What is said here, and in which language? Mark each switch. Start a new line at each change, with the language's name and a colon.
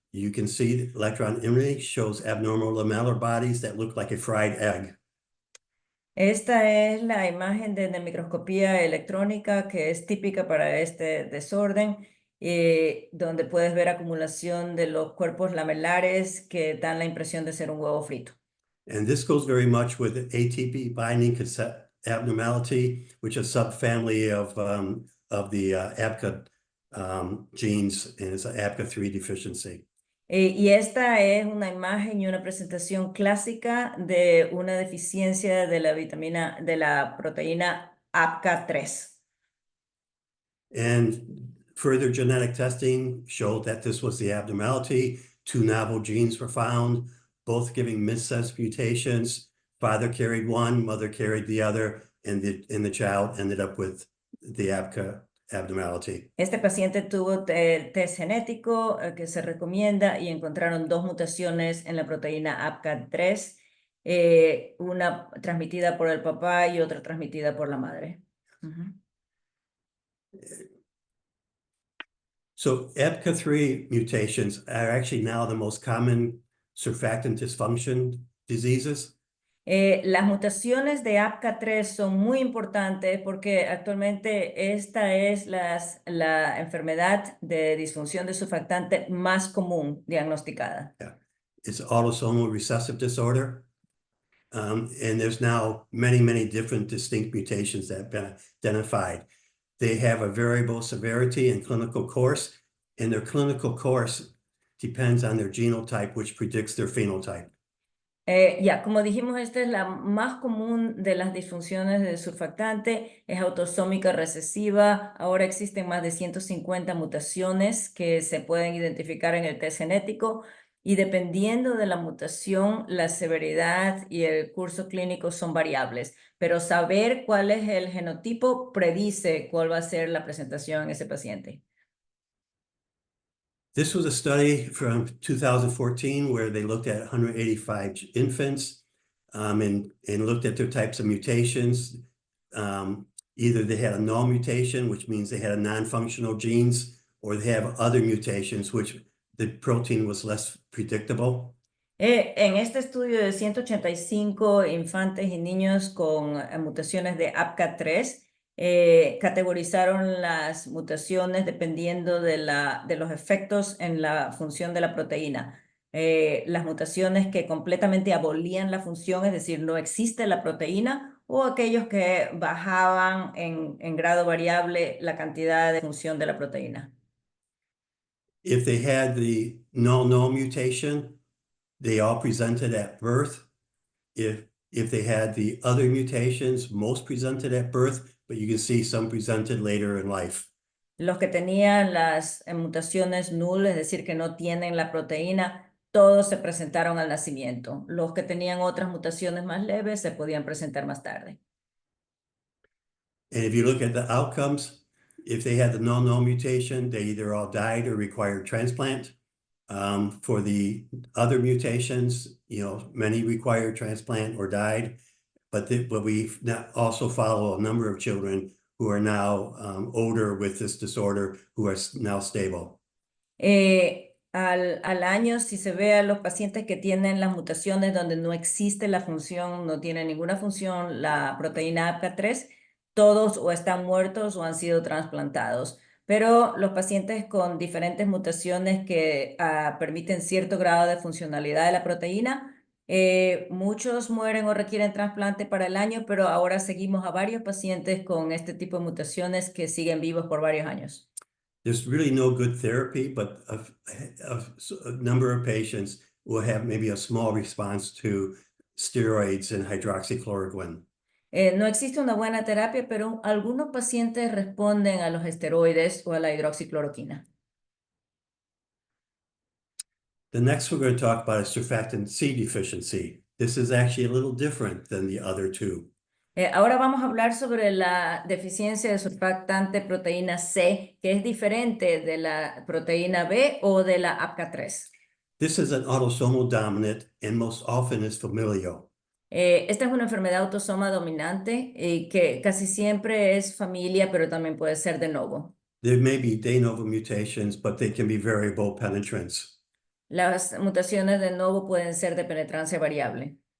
English: You can see the electron imaging shows abnormal lamellar bodies that look like a fried egg.
Spanish: Esta es la imagen de microscopía electrónica que es típica para este desorden, donde puedes ver acumulación de los cuerpos lamelares que dan la impresión de ser un huevo frito.
English: And this goes very much with the ATP binding abnormality, which is a subfamily of the ABCA genes, and it's an ABCA3 deficiency.
Spanish: Y esta es una imagen y una presentación clásica de una deficiencia de la proteína ABCA3.
English: And further genetic testing showed that this was the abnormality. 2 novel genes were found, both giving missense mutations. Father carried one, mother carried the other, and the child ended up with the ABCA abnormality.
Spanish: Este paciente tuvo test genético que se recomienda y encontraron 2 mutaciones en la proteína ABCA3, una transmitida por el papá y otra transmitida por la madre.
English: So ABCA3 mutations are actually now the most common surfactant dysfunction diseases.
Spanish: Las mutaciones de ABCA3 son muy importantes porque actualmente esta es la enfermedad de disfunción de surfactante más común diagnosticada.
English: It's autosomal recessive disorder. And there's now many different distinct mutations that have been identified. They have a variable severity and clinical course, and their clinical course depends on their genotype, which predicts their phenotype.
Spanish: Como dijimos, esta es la más común de las disfunciones de surfactante, es autosómica recesiva. Ahora existen más de 150 mutaciones que se pueden identificar en el test genético y dependiendo de la mutación, la severidad y el curso clínico son variables, pero saber cuál es el genotipo predice cuál va a ser la presentación en ese paciente.
English: This was a study from 2014 where they looked at 185 infants and looked at their types of mutations. Either they had a null mutation, which means they had a non-functional genes, or they have other mutations, which the protein was less predictable.
Spanish: En este estudio de 185 infantes y niños con mutaciones de ABCA3, categorizaron las mutaciones dependiendo de los efectos en la función de la proteína. Las mutaciones que completamente abolían la función, es decir, no existe la proteína, o aquellos que bajaban en grado variable la cantidad de función de la proteína.
English: If they had the null mutation, they all presented at birth. If they had the other mutations, most presented at birth, but you can see some presented later in life.
Spanish: Los que tenían las mutaciones null, es decir, que no tienen la proteína, todos se presentaron al nacimiento. Los que tenían otras mutaciones más leves se podían presentar más tarde.
English: And if you look at the outcomes, if they had the null mutation, they either all died or required transplant. For the other mutations, many required transplant or died, but we also follow a number of children who are now older with this disorder who are now stable.
Spanish: Al año, si se ve a los pacientes que tienen las mutaciones donde no existe la función, no tiene ninguna función, la proteína APCA3, todos o están muertos o han sido trasplantados. Pero los pacientes con diferentes mutaciones que permiten cierto grado de funcionalidad de la proteína, muchos mueren o requieren trasplante para el año, pero ahora seguimos a varios pacientes con este tipo de mutaciones que siguen vivos por varios años.
English: There's really no good therapy, but a number of patients will have maybe a small response to steroids and hydroxychloroquine.
Spanish: No existe una buena terapia, pero algunos pacientes responden a los esteroides o a la hidroxicloroquina.
English: The next we're going to talk about is surfactant C deficiency. This is actually a little different than the other two.
Spanish: Ahora vamos a hablar sobre la deficiencia de surfactante proteína C, que es diferente de la proteína B o de la APCA3.
English: This is an autosomal dominant and most often is familial.
Spanish: Esta es una enfermedad autosoma dominante que casi siempre es familia, pero también puede ser de novo.
English: There may be de novo mutations, but they can be variable penetrance.
Spanish: Las mutaciones de novo pueden ser de penetrancia variable.